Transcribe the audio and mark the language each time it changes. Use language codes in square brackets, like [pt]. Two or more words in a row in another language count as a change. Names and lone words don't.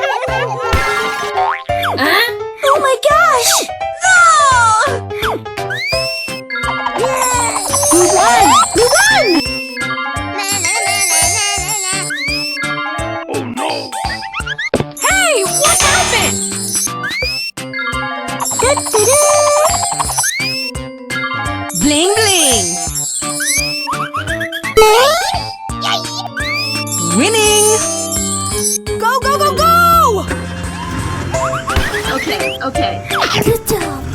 [en] Oh my gosh! No! We won! We won! Oh no! Hey, what happened? Da-da-da! Bling bling. Winning. Go, go, go, go! Okay, okay. Good job!